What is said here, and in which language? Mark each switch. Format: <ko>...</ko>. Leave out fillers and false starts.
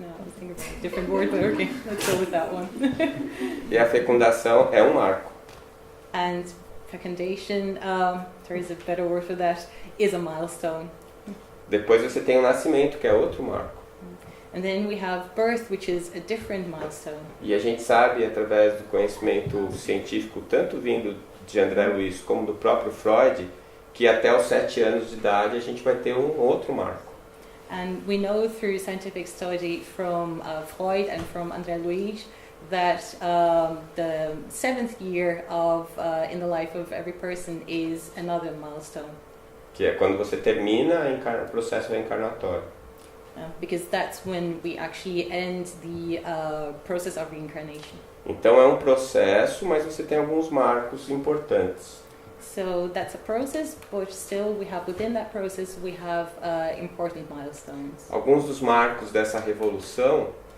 <en>No, I was thinking of a different word, but okay, let's go with that one.</en> <pt>E a fecundação é um marco.</pt> <en>And fecundation, there is a better word for that, is a milestone.</en> <pt>Depois você tem o nascimento, que é outro marco.</pt> <en>And then we have birth, which is a different milestone.</en> <pt>E a gente sabe, através do conhecimento científico, tanto vindo de André Luiz como do próprio Freud, que até os 7 anos de idade a gente vai ter um outro marco.</pt> <en>And we know through scientific study from Freud and from André Luiz that the 7th year of in the life of every person is another milestone.</en> <pt>Que é quando você termina o processo reencarnatório.</pt> <en>Because that's when we actually end the process of reincarnation.</en> <pt>Então é um processo, mas você tem alguns marcos importantes.</pt> <en>So that's a process, but still we have within that process we have important milestones.</en> <pt>Alguns dos marcos dessa revolução.</pt>